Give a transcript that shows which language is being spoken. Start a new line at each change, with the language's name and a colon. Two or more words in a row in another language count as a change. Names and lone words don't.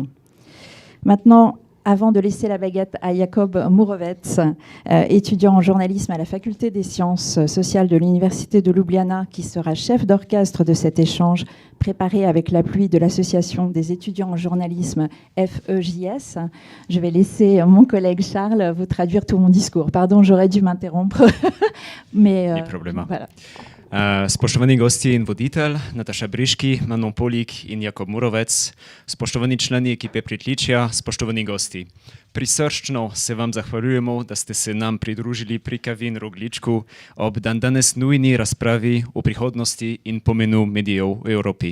French: Maintenant, avant de laisser la baguette à Jakoba Murovca, étudiant en journalisme à la faculté des sciences sociales de l'Université de Ljubljana, qui sera chef d'orchestre de cet échange préparé avec l'appui de l'Association des étudiants en journalisme FEJS, je vais laisser mon collègue Charles vous traduire tout mon discours. Pardon, j'aurais dû m'interrompre. Mais voilà.
Slovenian: Spoštovani gosti in voditelj, Nataša Briški, Manon Paulic in Jakob Murovec, spoštovani člani ekipe Pridružila, spoštovani gosti. Prisrčno se vam zahvaljujemo, da ste se nam pridružili pri kavi in rogličku ob danes nujni razpravi o prihodnosti in pomenu medijev v Evropi.